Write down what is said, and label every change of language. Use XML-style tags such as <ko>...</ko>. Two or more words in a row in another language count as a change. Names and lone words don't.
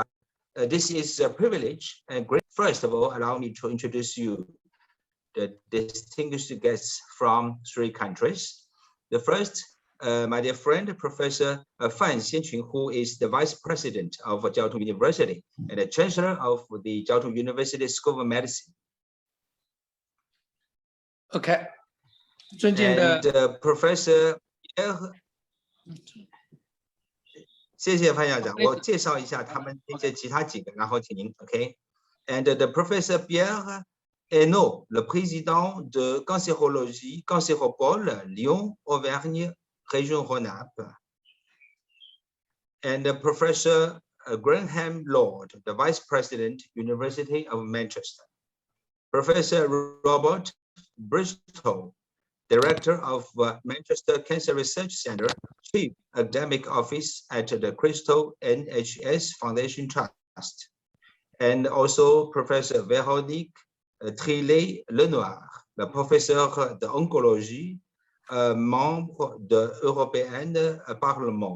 <en>This is a privilege and great. First of all, allow me to introduce you the distinguished guests from 3 countries. The first, my dear friend, Professor Fan Xianqun, who is the Vice President of Jiao University and the Chancellor of the Jiao University School of Medicine.</en> <zh>OK， 尊敬的</zh> <en>And Professor</en> <zh>谢谢范校长，我介绍一下他们这其他几个，然后请您 OK。</zh> <en>And the Professor Pr Yongbing,</en> <fr>le président de Cancéropôle,</fr> <zh>Lyon, Auvergne-Rhône-Alpes.</zh> <en>And the Professor Graham Lord, the Vice President, University of Manchester. Professor Robert Bristol, Director of Manchester Cancer Research Center, Chief Academic Office at the Crystal NHS Foundation Trust, and also Professor Véronique Trillet-Lenoir, the</en> <fr>Professeur d'Oncologie, membre de Européen Parlement.</fr>